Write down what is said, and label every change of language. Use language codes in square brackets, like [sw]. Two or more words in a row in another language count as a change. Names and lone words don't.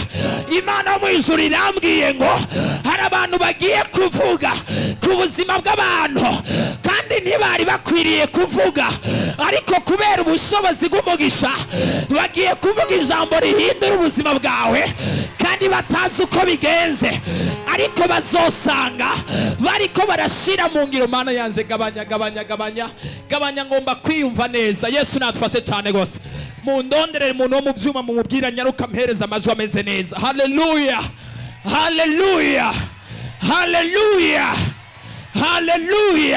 [rn] Imana yo mu ijuru irambwiye ngo hari abantu bagiye kuvuga ku buzima bw'abantu kandi ntibari bakwiriye kuvuga, ariko kubera ubushobozi bw'umugisha bagiye kuvuga ijambo rihindura ubuzima bwawe kandi batazi uko bigenze, ariko bazosanga bariko barashira mu ngiro. Mana yanje gabanya ngomba kwiyumva neza. Yesu natfashe cyane gose. Mundonderere umuntu wo mu vyuma mumubwira nyaruka mpereza amajwi ameze neza. Haleluya, haleluya, haleluya, haleluya.